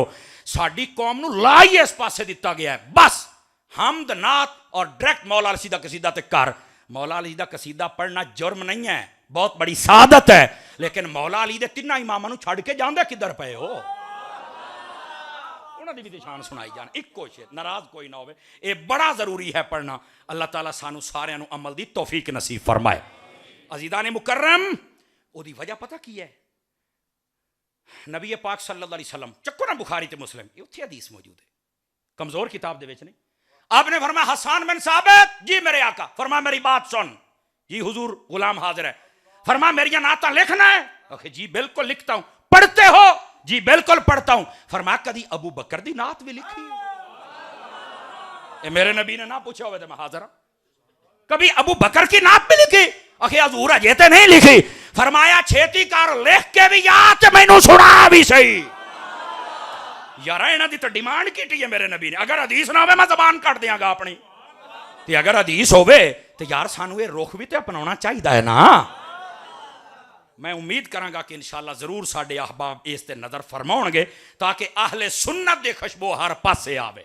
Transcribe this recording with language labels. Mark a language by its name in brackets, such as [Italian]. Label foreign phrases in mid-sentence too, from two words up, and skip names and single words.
[Punjabi] ਸਾਡੀ ਕੌਮ ਨੂੰ ਲਾ ਹੀ ਇਸ ਪਾਸੇ ਦਿੱਤਾ ਗਿਆ ਹੈ, ਬਸ ਹਮਦ ਨਾਤ ਔਰ ਡਾਇਰੈਕਟ ਮੌਲਾ ਅਲੀ ਦਾ ਕਸੀਦਾ ਤੇ ਕਰ। ਮੌਲਾ ਅਲੀ ਦਾ ਕਸੀਦਾ ਪੜ੍ਹਨਾ ਜੁਰਮ ਨਹੀਂ ਹੈ, ਬਹੁਤ ਬੜੀ ਸਆਦਤ ਹੈ, ਲੇਕਿਨ ਮੌਲਾ ਅਲੀ ਦੇ 3 ਇਮਾਮਾਂ ਨੂੰ ਛੱਡ ਕੇ ਜਾਂਦੇ ਕਿੱਧਰ ਪਏ ਹੋ? ਉਹਨਾਂ ਦੀ ਵੀ ਤੇ ਸ਼ਾਨ ਸੁਣਾਈ ਜਾਣ। ਇੱਕੋ ਸ਼ੇਰ, ਨਾਰਾਜ਼ ਕੋਈ ਨਾ ਹੋਵੇ। ਇਹ ਬੜਾ ਜ਼ਰੂਰੀ ਹੈ ਪੜ੍ਹਨਾ। ਅੱਲਾਹ ਤਾਲਾ ਸਾਨੂੰ ਸਾਰਿਆਂ ਨੂੰ ਅਮਲ ਦੀ ਤੌਫੀਕ ਨਸੀਬ ਫਰਮਾਏ। ਅਜ਼ੀਜ਼ਾਨ ਮੁਕਰਮ, ਉਹਦੀ ਵਜ੍ਹਾ ਪਤਾ ਕੀ ਹੈ? ਨਬੀ ਪਾਕ [Arabic] صلى الله عليه وسلم, [Punjabi] ਚੱਕੋ ਨਾ बुखारी ਤੇ मुस्लिम, ਉੱਥੇ ਹਦੀਸ ਮੌਜੂਦ ਹੈ, ਕਮਜ਼ੋਰ ਕਿਤਾਬ ਦੇ ਵਿੱਚ ਨਹੀਂ। [Urdu] آپ نے فرمایا حسان بن ثابت، جی میرے آقا، فرمایا میری بات سن. جی حضور، غلام حاضر ہے. فرمایا میری نعتاں لکھنا ہے؟ آکھے جی بالکل لکھتا ہوں. پڑھتے ہو؟ جی بالکل پڑھتا ہوں. [Punjabi] ਫ਼ਰਮਾਇਆ ਕਦੀ ਅਬੂ ਬਕਰ ਦੀ ਨਾਤ ਭੀ ਲਿਖੀ? [Urdu] یہ میرے نبی نے نہ پوچھا ہوا تو میں حاضر ہوں. کبھی ابو بکر کی نعت بھی لکھی? [Punjabi] ਆਖੇ ਹਜ਼ੂਰ ਅਜੇ ਤੇ ਨਹੀਂ ਲਿਖੀ। ਫ਼ਰਮਾਇਆ ਛੇਤੀ ਕਰ, ਲਿਖ ਕੇ ਭੀ ਯਾਦ ਮੈਨੂੰ ਸੁਣਾ ਭੀ ਸਹੀ। ਯਾਰ ਇਨ੍ਹਾਂ ਦੀ ਤੋ ਡਿਮਾਂਡ ਕੀ ਹੈ ਮੇਰੇ ਨਬੀ ਨੇ। ਅਗਰ ਹਦੀਸ ਨਾ ਹੋ ਮੈਂ ਜ਼ਬਾਨ ਕੱਟ ਦੇਂਗਾ ਅਪਨੀ, ਤੇ ਅਗਰ ਹਦੀਸ ਹੋਵੇ ਤੋ ਯਾਰ ਸਾਨੂ ਯੇ ਰੁਖ ਭੀ ਤੋ ਅਪਨਾਣਾ ਚਾਹੀਏ ਹੈ ਨਾ। ਮੈਂ ਉਮੀਦ ਕਰਾਂਗਾ ਕਿ ਇੰਸ਼ਾਅੱਲ੍ਹਾ ਜ਼ਰੂਰ ਸਾਡੇ ਅਹਬਾਬ ਇਸ ਤੇ ਨਜ਼ਰ ਫ਼ਰਮਾਉਣਗੇ ਤਾਕਿ ਅਹਲੇ ਸੁੰਨਤ ਦੇ ਖ਼ੁਸ਼ਬੂ ਹਰ ਪਾਸੇ ਆਵੇ।